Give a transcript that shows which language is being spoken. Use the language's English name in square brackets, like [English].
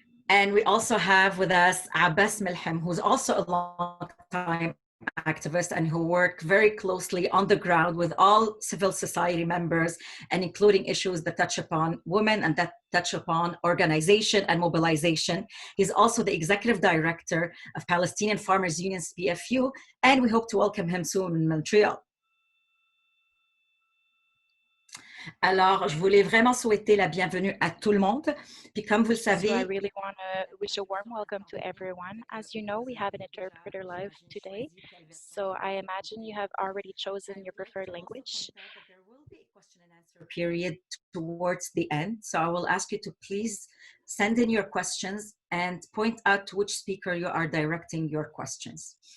[English] And we also have with us Abbas Milhem, who's also a long-time activist and who worked very closely on the ground with all civil society members and including issues that touch upon women and that touch upon organization and mobilization. He's also the executive director of Palestinian Farmers Union's PFU, and we hope to welcome him soon in Montreal. [French] Alors, je voulais vraiment souhaiter la bienvenue à tout le monde. Puis comme vous le savez, [English] So I really want to wish a warm welcome to everyone. As you know, we have an interpreter live today. So I imagine you have already chosen your preferred language. There will be a question and answer period towards the end. So I will ask you to please send in your questions and point out to which speaker you are directing your questions.